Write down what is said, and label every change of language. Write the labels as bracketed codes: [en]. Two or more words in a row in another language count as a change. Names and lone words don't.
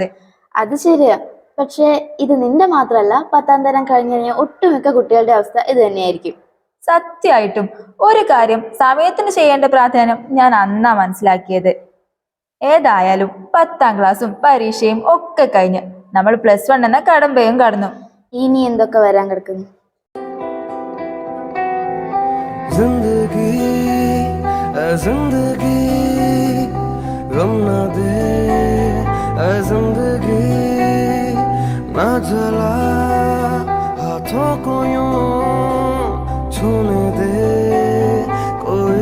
[ml] അത് ശരിയാ, പക്ഷെ ഇത് നിന്റെ മാത്രല്ല, 10ാം തരം കഴിഞ്ഞ ഒട്ടുമിക്ക കുട്ടികളുടെ അവസ്ഥ ഇത് തന്നെയായിരിക്കും. സത്യമായിട്ടും ഒരു കാര്യം സമയത്തിന് ചെയ്യേണ്ട പ്രാധാന്യം ഞാൻ അന്നാ മനസ്സിലാക്കിയത്. ഏതായാലും 10ാം ക്ലാസ്സും പരീക്ഷയും ഒക്കെ കഴിഞ്ഞ് നമ്മൾ +1 എന്ന കടമ്പയും കടന്നു. ഇനി എന്തൊക്കെ വരാൻ കിടക്കുന്നു. [hi] गम न दे जिंदगी, ना जला हाथों को यूं छूने दे कोई